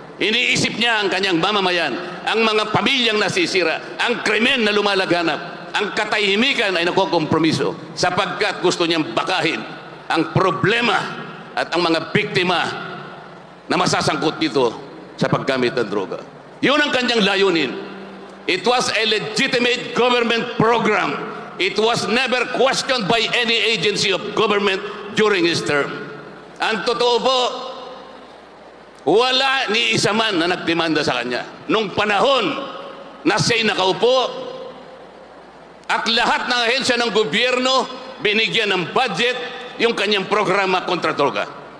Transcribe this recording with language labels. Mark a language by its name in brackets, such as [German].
[Filipino] Iniisip niya ang kanyang mamamayan, ang mga pamilyang nasisira, ang krimen na lumalaganap, ang katahimikan ay nakukompromiso sapagkat gusto niyang bakahin ang problema at ang mga biktima na masasangkot dito sa paggamit ng droga. Yun ang kanyang layunin. [English] It was a legitimate government program. It was never questioned by any agency of government during his term. [Filipino] Ang totoo po, wala ni isa man na nagdemanda sa kanya. Nung panahon na siya'y nakaupo at lahat ng ahensya ng gobyerno binigyan ng budget yung kanyang programa kontra droga.